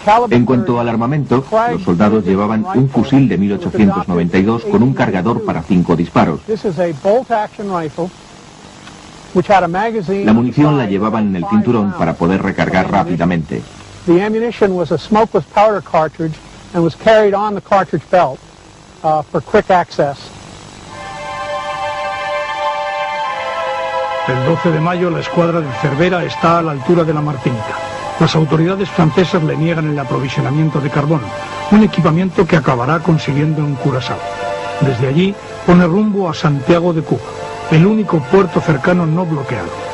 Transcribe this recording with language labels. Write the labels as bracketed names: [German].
[Spanish] En cuanto al armamento, los soldados llevaban un fusil de 1892 con un cargador para 5 disparos. La munición la llevaban en el cinturón para poder recargar rápidamente. [English] The ammunition was a smokeless powder cartridge and was carried on the cartridge belt for quick access. [Spanish] El 12 de mayo la escuadra de Cervera está a la altura de la Martinica. Las autoridades francesas le niegan el aprovisionamiento de carbón, un equipamiento que acabará consiguiendo en Curazao. Desde allí pone rumbo a Santiago de Cuba, el único puerto cercano no bloqueado.